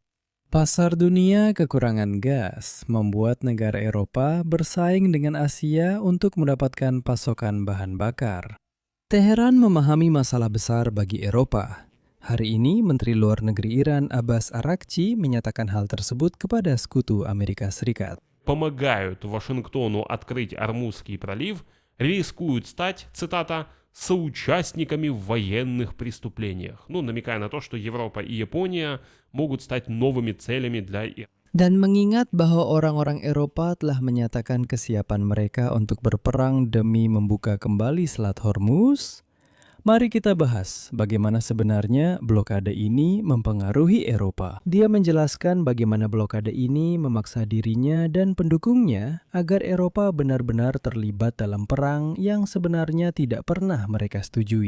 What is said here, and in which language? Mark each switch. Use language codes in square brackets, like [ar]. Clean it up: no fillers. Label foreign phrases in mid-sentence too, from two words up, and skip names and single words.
[id] Pasar dunia kekurangan gas membuat negara Eropa bersaing dengan Asia untuk mendapatkan pasokan bahan bakar. Teheran memahami masalah besar bagi Eropa. Hari ini, Menteri Luar Negeri Iran Abbas Araghchi menyatakan hal tersebut kepada sekutu Amerika Serikat. [ru] Помогают Вашингтону открыть Ормузский пролив, рискуют стать, цитата, соучастниками в военных преступлениях. Намекая на то, что Европа и Япония могут стать новыми целями для Ирана. [id] Dan mengingat bahwa orang-orang Eropa telah menyatakan kesiapan mereka untuk berperang demi membuka kembali Selat Hormuz, mari kita bahas bagaimana sebenarnya blokade ini mempengaruhi Eropa. Dia menjelaskan bagaimana blokade ini memaksa dirinya dan pendukungnya agar Eropa benar-benar terlibat dalam perang yang sebenarnya tidak pernah mereka setujui.